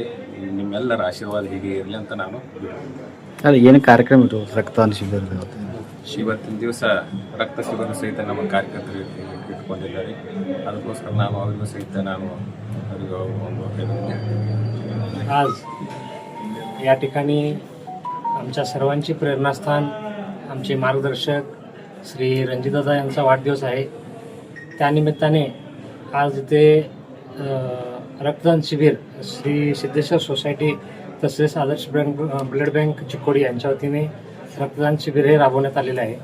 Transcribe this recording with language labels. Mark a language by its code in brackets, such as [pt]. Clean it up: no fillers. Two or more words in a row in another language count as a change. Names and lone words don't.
[kn] ನಿಮ್ಮೆಲ್ಲರ ಆಶೀರ್ವಾದ ಹೀಗೆ ಇರಲಿ ಅಂತ ನಾನು ಅದೇ ಏನು ಕಾರ್ಯಕ್ರಮ ಇದು ರಕ್ತದಾನ ಶಿಬಿರ ಇವತ್ತಿನ ದಿವಸ ರಕ್ತ ಶಿಬಿರ ಸಹಿತ ನಮ್ಮ ಕಾರ್ಯಕರ್ತರು ಇಟ್ಕೊಂಡಿದ್ದಾರೆ. ಅದಕ್ಕೋಸ್ಕರ ನಾನು ಅವರಿಗೂ ಸಹಿತ ನಾನು ಅವರಿಗೆ ಒಂದು [mr] आज या ठिकाणी आमच्या सर्वांची प्रेरणास्थान आमचे मार्गदर्शक श्री रणजितदादा यांचा वाढदिवस आहे. त्यानिमित्ताने आज इथे रक्तदान शिबिर श्री सिद्धेश्वर सोसायटी तसेच आदर्श [en] blood bank [mr] चिक्कोडी यांच्या वतीने रक्तदान शिबिर हे राबवण्यात आलेलं आहे.